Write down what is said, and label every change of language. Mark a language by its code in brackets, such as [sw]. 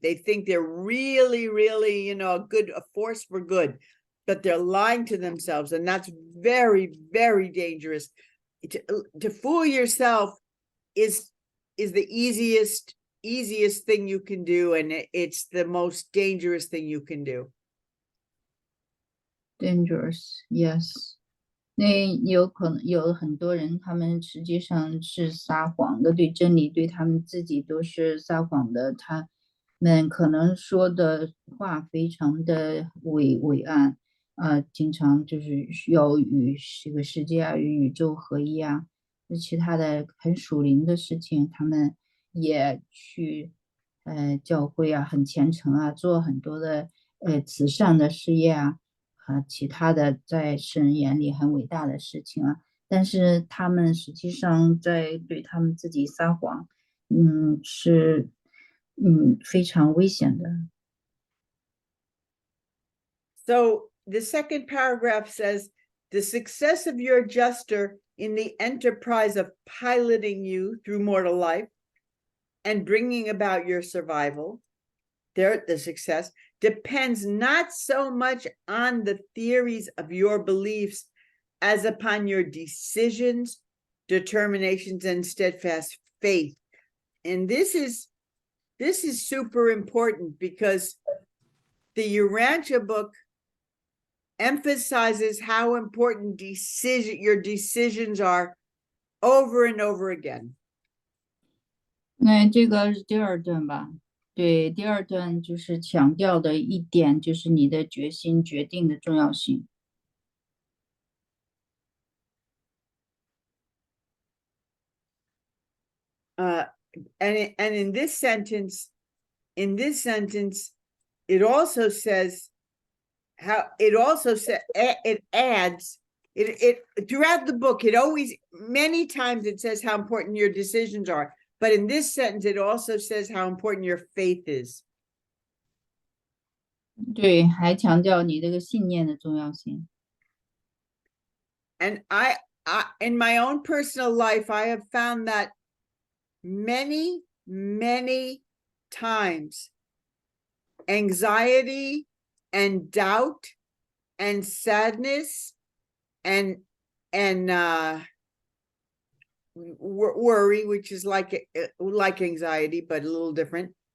[en] They think they're really, really, a force for good, but they're lying to themselves. And that's very, very dangerous. To fool yourself is the easiest thing you can do. And it's the most dangerous thing you can do. Dangerous, yes. [zh] 那有可能有很多人，他们实际上是撒谎的，对真理，对他们自己都是撒谎的。他们可能说的话非常的伟岸，经常就是需要与这个世界啊，与宇宙合一啊，其他的很属灵的事情，他们也去教会啊，很虔诚啊，做很多的慈善的事业啊。其他的在神眼里很伟大的事情啊，但是他们实际上在对他们自己撒谎，是非常危险的。 [en] So the second paragraph says, the success of your adjuster in the enterprise of piloting you through mortal life and bringing about your survival, the success depends not so much on the theories of your beliefs as upon your decisions, determinations, and steadfast faith. And this is super important, because the Urantia book emphasizes how important your decisions are over and over again. [zh] 那这个是第二段吧？对，第二段就是强调的一点，就是你的决心决定的重要性。 [en] And in this sentence, it also says it adds throughout the book. Many times it says how important your decisions are. But in this sentence, it also says how important your faith is. [zh] 对，还强调你这个信念的重要性。 [en] And I in my own personal life, I have found that many, many times anxiety and doubt and sadness and worry, which is like anxiety, but a little different.